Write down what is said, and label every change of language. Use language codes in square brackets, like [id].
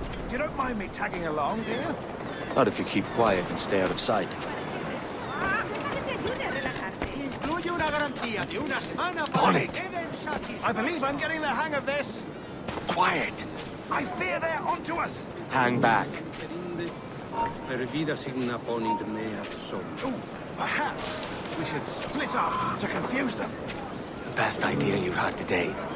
[en] You don't mind me tagging along, do you? Not if you keep quiet and stay out of sight. [es] Que te ayude a relajarte. Incluye una garantía de una semana [en] On [es] para que [en] it. [es] queden satisfechos. [en] I believe I'm getting the hang of this. Quiet. I fear they're onto us. Hang back. Ooh, perhaps we should split up to confuse them. It's the best idea you've had today.